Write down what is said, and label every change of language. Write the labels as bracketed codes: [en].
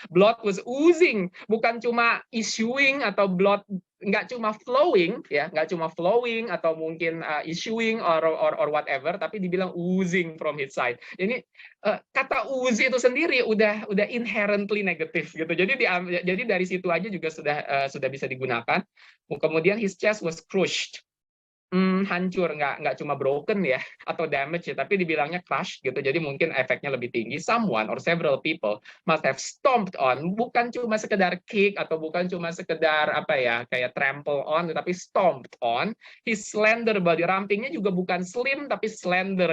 [en] Blood was oozing, [id] bukan cuma [en] issuing [id] atau [en] blood, [id] nggak cuma [en] flowing [id] ya, nggak cuma [en] flowing [id] atau mungkin [en] issuing or whatever, [id] tapi dibilang [en] oozing from his side. [id] Ini kata oozy itu sendiri udah inherently negatif gitu. Jadi dari situ aja juga sudah bisa digunakan. Kemudian [en] his chest was crushed. [id] Hancur, nggak cuma broken ya atau damage ya, tapi dibilangnya crush gitu. Jadi mungkin efeknya lebih tinggi. [en] Someone or several people must have stomped on, [id] bukan cuma sekedar [en] kick [id] atau bukan cuma sekedar apa ya kayak [en] trample on, [id] tapi [en] stomped on his slender body. [id] Rampingnya juga bukan slim tapi slender.